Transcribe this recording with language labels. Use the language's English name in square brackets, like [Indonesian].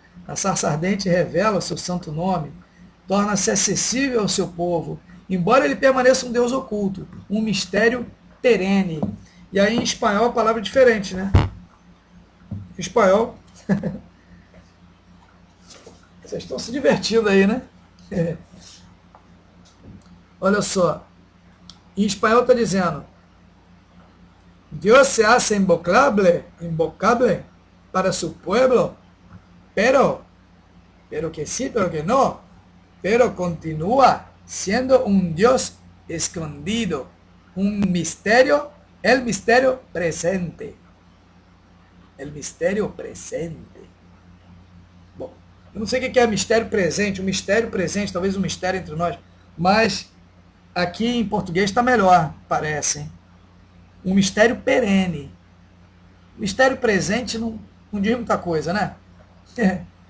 [Portuguese] A sarça ardente revela o seu santo nome, torna-se acessível ao seu povo, embora ele permaneça um Deus oculto, um mistério perene. E aí em espanhol a palavra é diferente, né? Em espanhol, vocês estão se divertindo aí, né? Olha só, em espanhol está dizendo: [Spanish] Dios se hace invocable para su pueblo, pero que sí, pero que no, pero continúa siendo un Dios escondido, un misterio, el misterio presente. El misterio presente. [Portuguese] Bom, eu não sei o que é mistério presente, um mistério presente, talvez um mistério entre nós, mas aqui em português está melhor, parece, hein? Um mistério perene. Mistério presente não diz muita coisa, né?